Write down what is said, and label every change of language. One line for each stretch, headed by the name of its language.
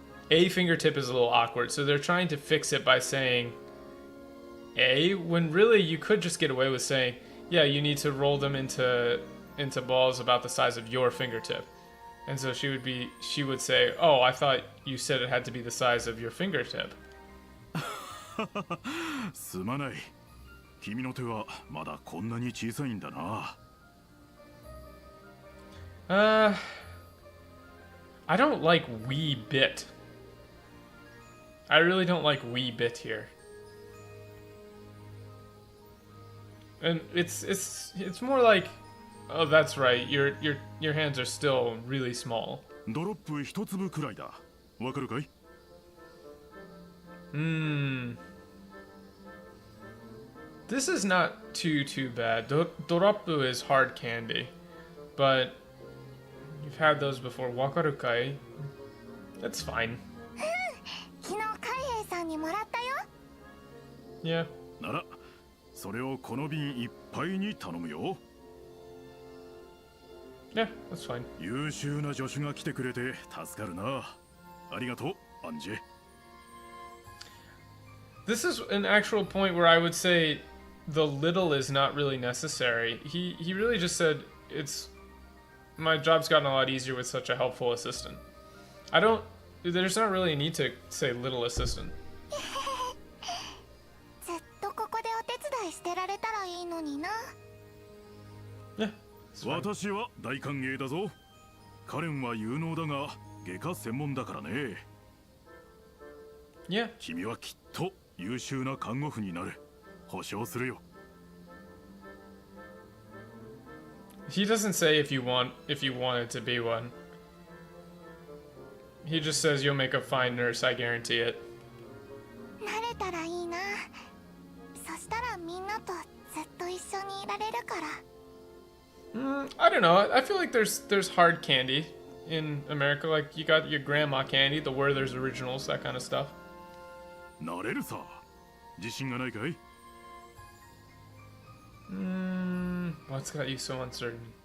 English: a fingertip is a little awkward, so they're trying to fix it by saying a, when really you could just get away with saying, yeah, you need to roll them into balls about the size of your fingertip. And so she would say, oh, I thought you said it had to be the size of your fingertip.
Japanese: すまない。君の手はまだこんなに小さいんだな。
English: I don't like wee bit. I really don't like wee bit here. And it's more like, oh, that's right. Your hands are still really small.
Japanese: ドロップ一粒くらいだ。わかるかい？
English: This is not too bad. Doroppu is hard candy, but you've had those before.
Japanese: Wakaru kai?
English: That's fine.
Japanese: 昨日海兵さんにもらったよ。
English: Yeah.
Japanese: なら、それをこの瓶いっぱいに頼むよ。
English: Yeah, that's fine.
Japanese: 優秀な助手が来てくれて助かるな。ありがとう、アンジェ。
English: This is an actual point where I would say the little is not really necessary. He really just said, my job's gotten a lot easier with such a helpful assistant. There's not really a need to say little assistant.
Japanese: ずっとここでお手伝いしてられたらいいのにな。
English: Yeah. It's fine.
Japanese: 私は大歓迎だぞ。カレンは有能だが外科専門だからね。
English: Yeah.
Japanese: 君はきっと優秀な看護婦になる。保証するよ。
English: He doesn't say if you wanted to be one. He just says you'll make a fine nurse, I guarantee it.
Japanese: 慣れたらいいな。そしたらみんなとずっと一緒にいられるから。
English: I don't know. I feel like there's hard candy in America. Like you got your grandma candy, the Werther's Originals, that kind of stuff.
Japanese: なれるさ。自信がないかい？
English: What's got you so uncertain?